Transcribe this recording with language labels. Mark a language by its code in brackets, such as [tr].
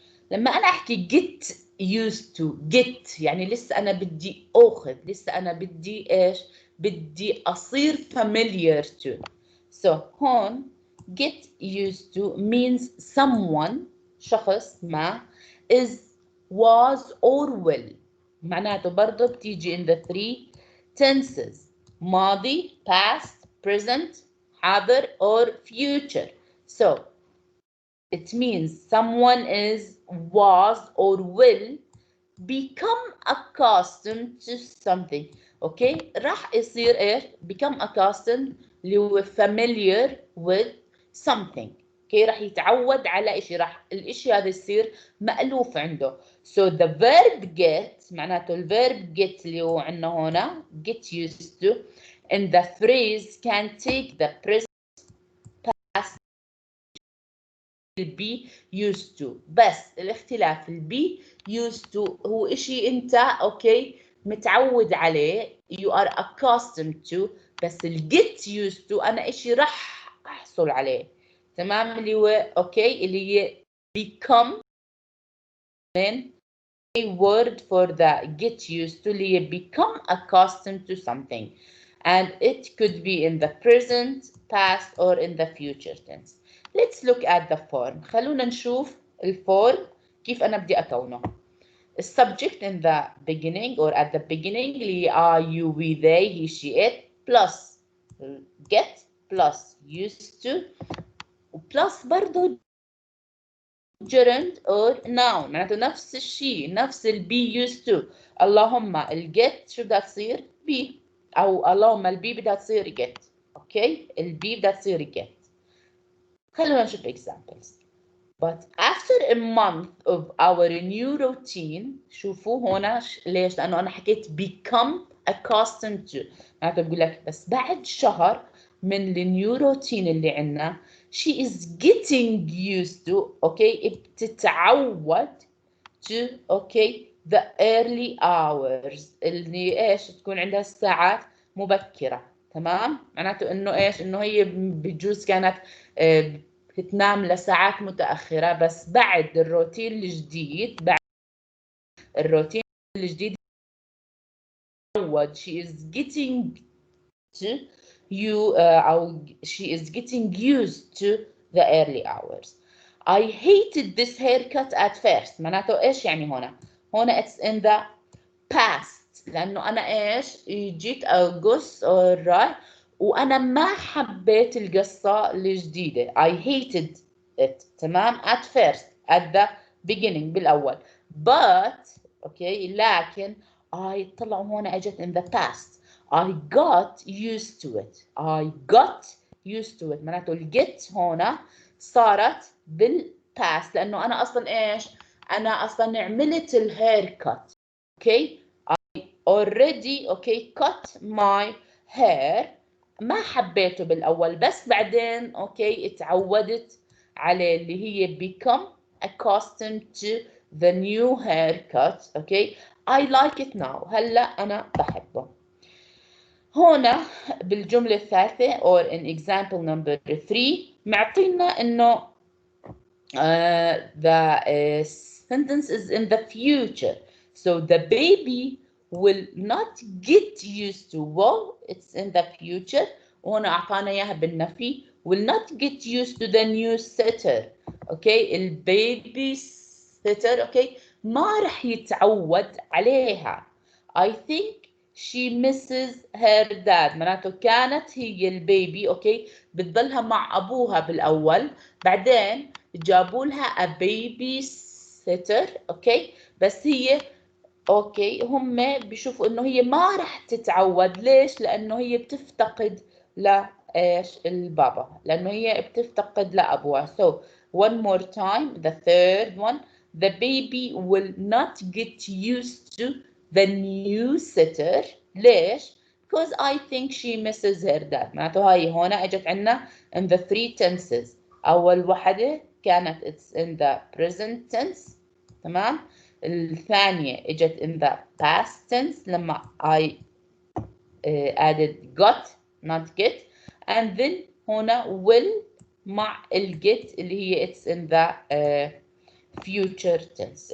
[ar] لما أنا أحكي [en] get used to get [ar] يعني لسه أنا بدي أخذ، لسه أنا بدي إيش؟ بدي أصير [en] familiar to. So [ar] هون [en] get used to means someone [ar] شخص ما [en] is was or will. [ar] معناته برضه بتيجي [en] in the three tenses [ar] ماضي [en] past present [ar] حاضر [en] or future. So it means someone is was or will become accustomed to something. [ar] اوكي، راح يصير ايش؟ [en] become accustomed [ar] اللي هو [en] familiar with something. [ar] اوكي، راح يتعود على شيء، راح الشيء هذا يصير مألوف عنده. [en] So the verb get [ar] معناته [en] الverb get [ar] اللي هو عندنا هنا [en] get used to in the phrase can take the present past be used to. [ar] بس الاختلاف البي used to هو اشي انت اوكي متعود عليه [en] you are accustomed to. [ar] بس ال get used to انا اشي راح احصل عليه. تمام، اللي هو اوكي اللي هي [en] become من a word for the get used to [ar] اللي هي [en] become accustomed to something and it could be in the present past or in the future tense. Let's look at the form. [ar] خلونا نشوف الفورم كيف أنا بدي أكونه. [en] السبجect in the beginning or at the beginning [ar] اللي [en] I, you, we, they, he, she, it plus get plus used to plus [ar] برضو [en] gerund or noun. [ar] معناته نفس الشيء، نفس ال be used to. اللهم ال get شو بدها تصير؟ be. أو اللهم ال be بدها تصير get. أوكي؟ ال be بدها تصير get. خلونا نشوف examples. [en] But after a month of our new routine [ar] شوفوا هنا ليش؟ لأنه أنا حكيت [en] become accustomed to. [ar] معناته بقول لك بس بعد شهر من النيو روتين اللي عندنا [en] she is getting used to okay [ar] بتتعود [en] to okay the early hours [ar] اللي ايش تكون عندها الساعات مبكرة. تمام، معناته انه ايش؟ انه هي بجوز كانت بتنام لساعات متأخرة بس بعد الروتين الجديد، بعد الروتين الجديد [en] she is getting to you she is getting used to the early hours. I hated this haircut at first. [ar] معناته ايش يعني هنا؟ هنا [en] it's in the past [ar] لانه انا ايش جيت اقص alright وانا ما حبيت القصة الجديدة. [en] I hated it. [ar] تمام، [en] at first at the beginning [ar] بالاول [en] but okay [ar] لكن [en] I [ar] طلعوا هنا اجت [en] in the past. I got used to it. I got used to it. [ar] معناته الجت هنا صارت بالباست لأنه أنا أصلا إيش؟ أنا أصلا عملت الهير كات. [en] Okay? I already okay cut my hair. [ar] ما حبيته بالأول بس بعدين أوكي اتعودت عليه اللي هي [en] become accustomed to the new haircut. Okay, I like it now. [ar] هلا أنا بحبه. هنا بالجملة الثالثة [en] or in example number 3 [ar] معطينا إنه [en] the sentence is in the future. So the baby will not get used to. Well, it's in the future. [ar] وهنا أعطانا إياها بالنفي. [en] Will not get used to the new sitter. Okay, البيبي sitter. [ar] Okay, ما رح يتعود عليها. [en] I think she misses her dad. [ar] معناته كانت هي البيبي اوكي بتضلها مع ابوها بالاول، بعدين جابوا لها [en] a baby sitter. [ar] اوكي بس هي اوكي هم بيشوفوا انه هي ما راح تتعود. ليش؟ لانه هي بتفتقد لايش البابا، لانه هي بتفتقد لابوها. [en] So one more time, the third one, the baby will not get used to the new sitter. [ar] ليش؟ [en] because I think she misses her dad. [ar] معناته هاي هون اجت عنا [en] in the three tenses. [ar] اول وحده كانت [en] it's in the present tense. [ar] تمام. الثانية اجت [en] in the past tense [ar] لما [en] I added got not get, and then هنا will [ar] مع الجت اللي هي [en] it's in the future tense.